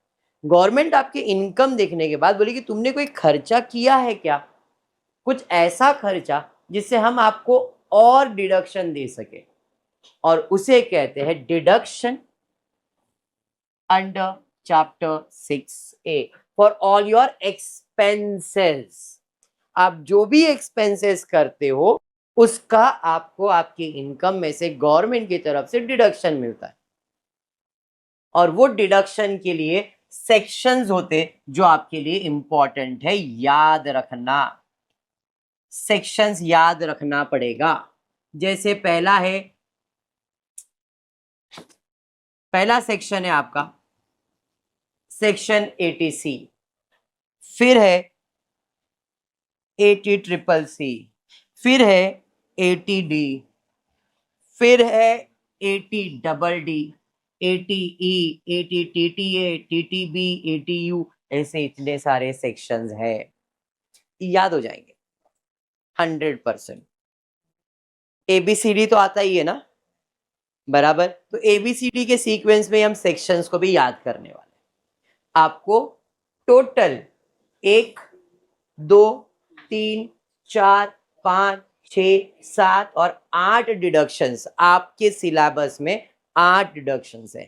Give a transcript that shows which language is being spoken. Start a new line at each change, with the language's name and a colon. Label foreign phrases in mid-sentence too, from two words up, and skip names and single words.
Hindi: गवर्नमेंट आपके इनकम देखने के बाद बोलेगी तुमने कोई खर्चा किया है क्या, कुछ ऐसा खर्चा जिससे हम आपको और डिडक्शन दे सके, और उसे कहते हैं
English: deduction under chapter 6A for all your expenses.
Hindi: आप जो भी एक्सपेंसेस करते हो उसका आपको आपकी इनकम में से गवर्नमेंट की तरफ से डिडक्शन मिलता है, और वो डिडक्शन के लिए सेक्शंस होते जो आपके लिए इंपॉर्टेंट है, याद रखना। सेक्शंस याद रखना पड़ेगा। जैसे पहला सेक्शन है आपका सेक्शन 80C, फिर है 80CCC, फिर है 80D, फिर है 80DD, 80E, 80TTA, TTB, 80U, ऐसे इतने सारे सेक्शंस है, याद हो जाएंगे 100%। ABCD तो आता ही है ना, बराबर। तो ABCD के सीक्वेंस में हम सेक्शंस को भी याद करने वाले। आपको टोटल 1, 2, 3, 4, 5, 6, 7 और 8 डिडक्शंस आपके सिलेबस में 8 डिडक्शंस है।